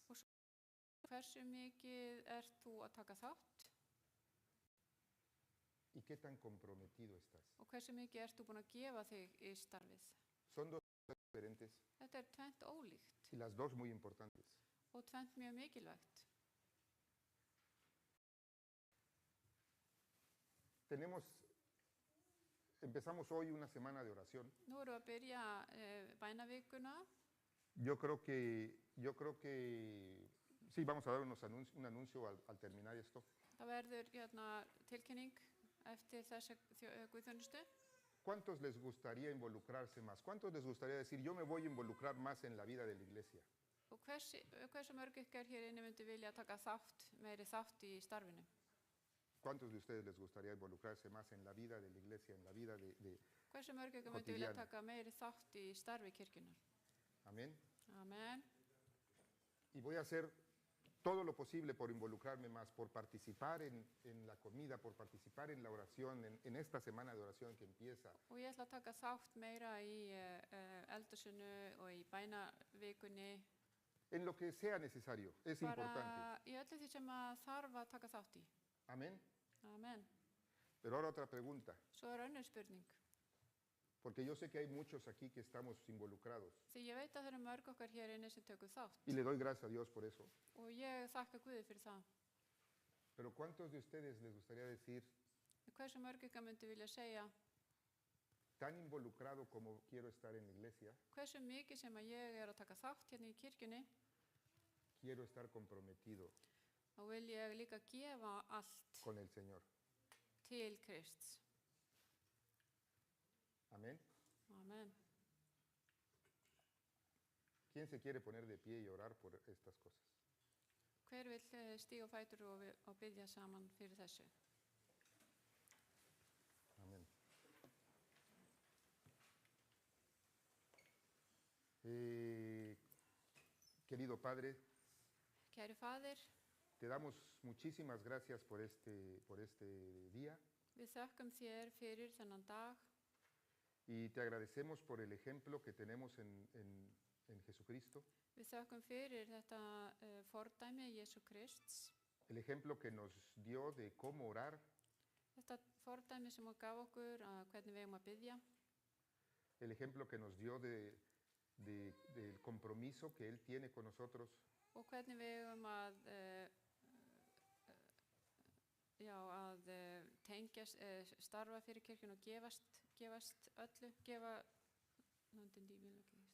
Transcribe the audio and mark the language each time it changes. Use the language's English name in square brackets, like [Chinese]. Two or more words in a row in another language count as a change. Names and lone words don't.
[Icelandic] Hversu mikið ert þú að taka þátt? [Spanish] ¿Y qué tan comprometido estás? [Icelandic] Og hversu mikið ert þú búin að gefa þig í starfið? [Spanish] Son dos cosas diferentes [Icelandic] Þetta er tvennt ólíkt [Spanish] y las dos muy importantes. [Icelandic] og tvennt mjög mikilvægt. [Spanish] Empezamos hoy una semana de oración. [Icelandic] Nú erum við að byrja bænavikuna. [Spanish] Yo creo que sí, vamos a dar un anuncio al terminar esto. [Icelandic] Það verður tilkynning eftir þessa guðþjónustu. [Spanish] ¿Cuántos les gustaría involucrarse más? ¿Cuántos les gustaría decir, yo me voy a involucrar más en la vida de la iglesia? [Icelandic] Og hversu mörg ykkar hér inni myndi vilja taka meiri þátt í starfinu? [Spanish] ¿Cuántos de ustedes les gustaría involucrarse más en la vida de la iglesia, en la vida de [Icelandic] Hversu mörg ykkar myndi vilja [Spanish] cotidiana? [Icelandic] taka meiri þátt í starfi kirkjunar? [Spanish] Amén. [Icelandic] Amen. [Spanish] Y voy a hacer todo lo posible por involucrarme más, por participar en la comida, por participar en la oración, en esta semana de oración que empieza. [Icelandic] Og ég ætla að taka þátt meira í eldhúsinu og í bænavikunni. [Spanish] En lo que sea necesario, es importante. [Icelandic] Bara í öllu því sem að þarf að taka þátt í. [Spanish] Amén. [Icelandic] Amen. [Spanish] Pero ahora otra pregunta, [Icelandic] Svo önnur spurning. [Spanish] porque yo sé que hay muchos aquí que estamos involucrados [Icelandic] Því ég veit að það eru mörg okkar hér inni sem tökum þátt. [Spanish] y le doy gracias a Dios por eso. [Icelandic] Og ég þakka Guði fyrir það. [Spanish] Pero ¿cuántos de ustedes les gustaría decir, [Icelandic] Hversu mörg ykkar myndi vilja segja, [Spanish] tan involucrado como quiero estar en la iglesia, [Icelandic] hversu mikið sem að ég er að taka þátt hérna í kirkjunni, [Spanish] quiero estar comprometido [Icelandic] þá vil ég líka gefa allt [Spanish] con el Señor? [Icelandic] til Krists. [Spanish] Amén. [Icelandic] Amen. [Spanish] ¿Quién se quiere poner de pie y orar por estas cosas? [Icelandic] Hver vill stíga á fætur og biðja saman fyrir þessu? [Spanish] Amén. Querido Padre, [Icelandic] Kæri Faðir, [Spanish] te damos muchísimas gracias por este día [Icelandic] við þökkum þér fyrir þennan dag [Spanish] y te agradecemos por el ejemplo que tenemos en Jesucristo, [Icelandic] Við þökkum fyrir þetta fordæmi Jesú Krists, [Spanish] el ejemplo que nos dio de cómo orar, [Icelandic] þetta fordæmi sem hann gaf okkur að hvernig við eigum að biðja, [Spanish] el ejemplo que nos dio del compromiso que Él tiene con nosotros [Icelandic] og hvernig við eigum að tengjast, starfa fyrir kirkjun og gefast öllu, [Spanish] no entendí bien lo que dice.